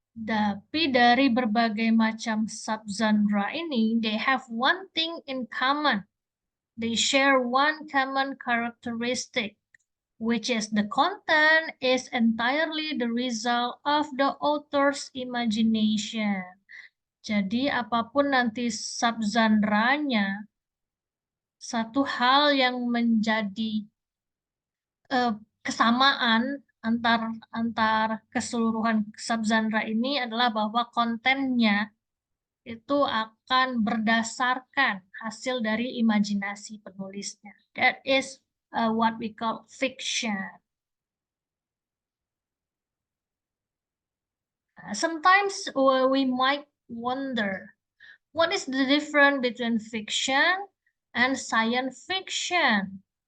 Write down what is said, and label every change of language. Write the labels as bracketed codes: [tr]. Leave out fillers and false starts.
[id] Tapi dari berbagai macam subgenre ini, [en] they have one thing in common. They share one common characteristic, which is the content is entirely the result of the author's imagination. [id] Jadi apapun nanti subgenrenya, satu hal yang menjadi kesamaan antar keseluruhan subgenre ini adalah bahwa kontennya itu akan berdasarkan hasil dari imajinasi penulisnya. [en] That is what we call fiction. Sometimes we might wonder, what is the difference between fiction and science fiction?